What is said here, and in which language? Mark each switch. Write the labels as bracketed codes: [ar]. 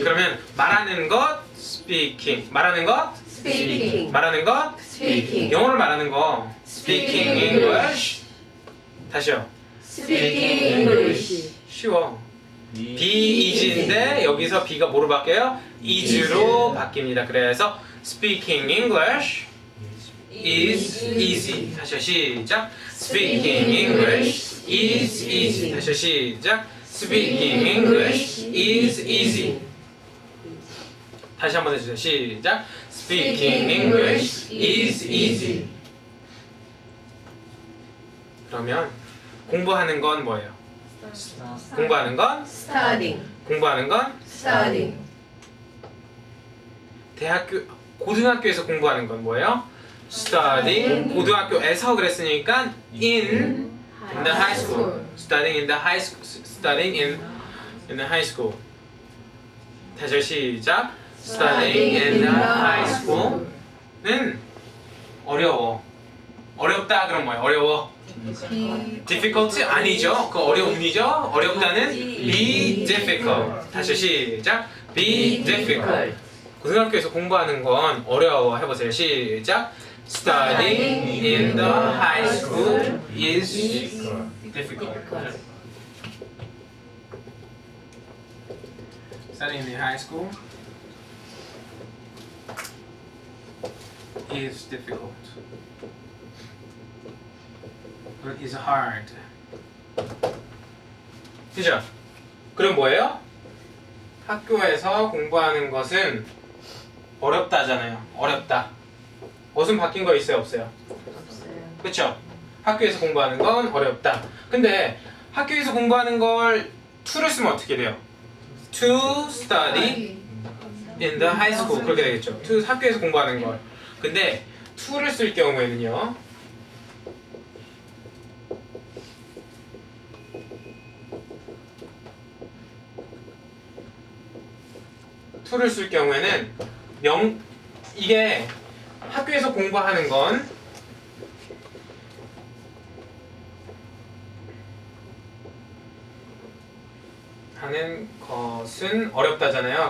[ko] 그러면 말하는 것 [en] speaking. [ko] 말하는 것 [en] speaking. [ko] 말하는 것 [en] speaking. [ko] 영어를 말하는 거 [en] speaking English. [ko] 다시요. [en] speaking English. [ko] 쉬워. [en] be easy [ko] 인데 여기서 be가 뭐로 바뀌어요? is로 바뀝니다. 그래서 [en] speaking English is easy. [ko] 다시 시작. [en] speaking English is easy. [ko] 다시 시작. [en] speaking English is easy. [ko] 다시 한번 해주세요. 시작. [en] speaking English is easy. [ko] 그러면 공부하는 건 뭐예요? 공부하는 건 [en] studying. [ko] 공부하는 건 [en] studying. [ko] 고등학교에서 공부하는 건 뭐예요? [en] studying. [ko] 고등학교에서 그랬으니까 [en] in the high school. studying in the high school. studying in the high school. [ko] 다시 시작. [en] studying in the high school는 [ko] 어려워. 어렵다 그럼 뭐예요? 어려워. difficult 아니죠? 그 어려움이죠? 어렵다는 [en] be difficult. [ko] 다시 시작. [en] be difficult. [ko] 고등학교에서 공부하는 건 어려워. 해보세요. 시작. [en] studying in the high school is difficult. studying in the high school is difficult. It is hard. [ko] 그죠? 그럼 뭐예요? 학교에서 공부하는 것은 어렵다잖아요. 어렵다. 무슨 바뀐 거 있어요? 없어요? 없어요. 그쵸? 학교에서 공부하는 건 어렵다. 근데 학교에서 공부하는 걸 to를 쓰면 어떻게 돼요? [en] to study in the high school [ko] 그렇게 되겠죠. to 학교에서 공부하는 걸. 근데 to를 쓸 경우에는요. to를 쓸 경우에는 이게 학교에서 공부하는 건 하는 것은 어렵다잖아요.